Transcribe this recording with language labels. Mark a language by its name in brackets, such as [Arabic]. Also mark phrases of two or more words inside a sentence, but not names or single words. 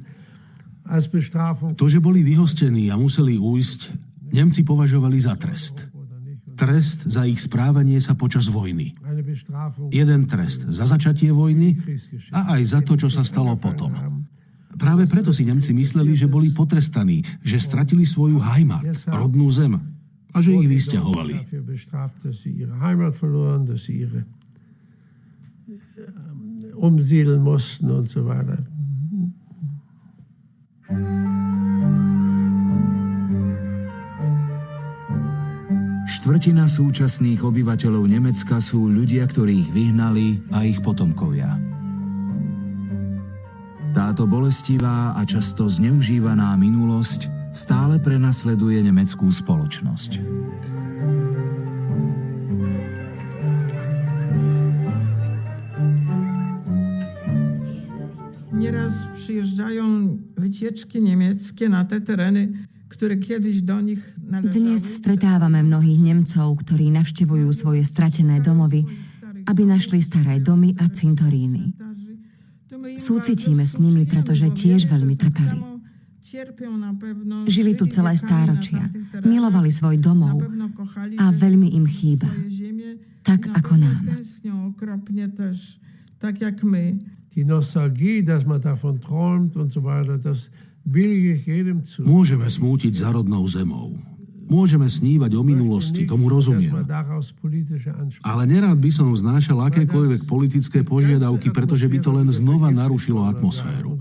[Slovak] To, že boli vyhostení a museli újsť, Nemci považovali za trest. Trest za ich správanie sa počas vojny. Jeden trest za začatie vojny a aj za to, čo sa stalo potom. Práve preto si Nemci mysleli, že boli potrestaní, že stratili svoju Heimat, rodnú zem, a že ich vysťahovali. [German] Umsiedeln mussten und so weiter. [Slovak] Štvrtina súčasných obyvateľov Nemecka sú ľudia, ktorých vyhnali, a ich potomkovia. Táto bolestivá a často zneužívaná minulosť stále prenasleduje nemeckú spoločnosť. [Polish] Nieraz przyjeżdżają wycieczki niemieckie na te tereny, które kiedyś do nich należały. [Slovak] Dnes stretávame mnohých Nemcov, ktorí navštevujú svoje stratené domovy, aby našli staré domy a cintoríny. Súcitíme s nimi, pretože tiež veľmi trpeli. Žili tu celé stáročia, milovali svoj domov a veľmi im chýba. Tak ako nám. [Polish] Tak jak my. [German] Die Nostalgie, dass man davon träumt und so weiter, das billige ich jedem zu. [Slovak] Môžeme smútiť za rodnou zemou. Môžeme snívať o minulosti, tomu rozumiem. Ale nerád by som vznášal akékoľvek politické požiadavky, pretože by to len znova narušilo atmosféru.